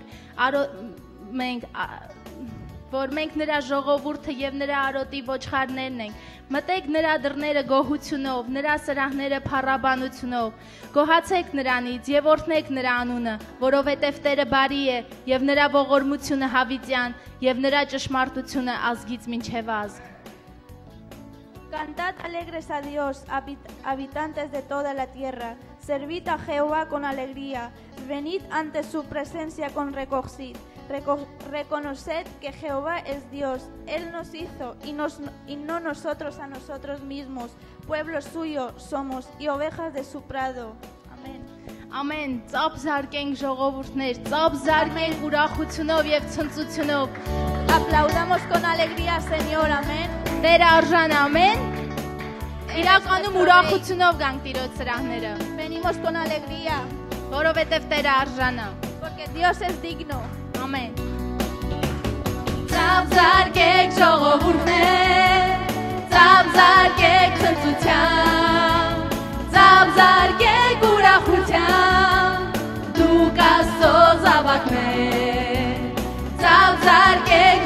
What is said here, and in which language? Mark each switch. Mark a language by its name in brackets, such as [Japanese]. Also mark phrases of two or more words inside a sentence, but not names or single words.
[Armenian] մենք նրա ժողովուրդը եւ նրա արոտի ոչխարներն ենք։ Մտեք նրա դռները գոհությունով, նրա սրահները փառաբանությունով։ Գոհացեք նրանից եւ օրհնեք նրա անունը, որովհետեւ Տերը բարի է եւ նրա ողորմությունը հավիտյան եւ նրա ճշմարտությունը ազգից մինչեւ ազգ։ [Spanish] Cantad alegres a Dios, habitantes de toda la tierra. Servid a Jehová con alegría. Venid ante su presencia con regocijo. Reconoced que Jehová es Dios. Él nos hizo y no nosotros a nosotros mismos. Pueblo suyo somos y ovejas de su prado. Amén. [Armenian] Ամեն, ծապ զարկենք ժողովուրդներ, ծապ զարկենք ուրախությունով եւ ցնծությունով։ [Spanish] Aplaudamos con alegría, Señor. Amén. [Armenian] Տերը արժան, ամեն։ Իրականում ուրախությունով գանք Տիրոջ սրահները։ [Spanish] Venimos con alegría. [Armenian] Որովհետեւ Տերը արժան է։ [Spanish] Porque Dios es digno. [Armenian] Ամեն։ Ծապ զարկեք ժողովուրդներ, ծապ զարկեք ցնծությամբ, ծապ զարկեք ուրախությամբ, դուք Աստծո զավակներ, ծապ զարկեք